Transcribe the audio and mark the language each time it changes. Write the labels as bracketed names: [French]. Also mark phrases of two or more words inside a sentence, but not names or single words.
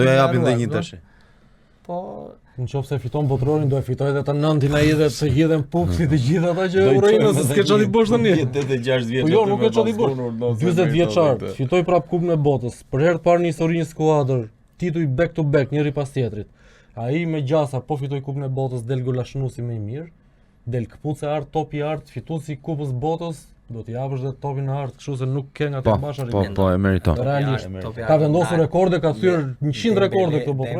[Albanian] do ja japim edhe një tash. Po nëse fiton botrorin do e fitoj edhe të nëndin ai edhe të hidhen pupsi të gjithë ata që urojnë se s'ke çati bosh tani. 86 vjeç. Po jo, nuk e çati bosh. 40 vjeçar, fitoi prap kupën e botës. Për herë të parë në historinë e skuadër, tituj [English] back to back [Albanian] njëri pas tjetrit. Ai me gjasa po fitoi kupën e botës, del golashnuesi më i mirë. Del këpuce art, topi art, fituesi kupës botës, do t'i japësh dhe topin në art, kështu se nuk ke nga të mbash Argentina. Po, e meriton. Realisht. Ka vendosur rekorde, ka thyer 100 rekorde këto botror.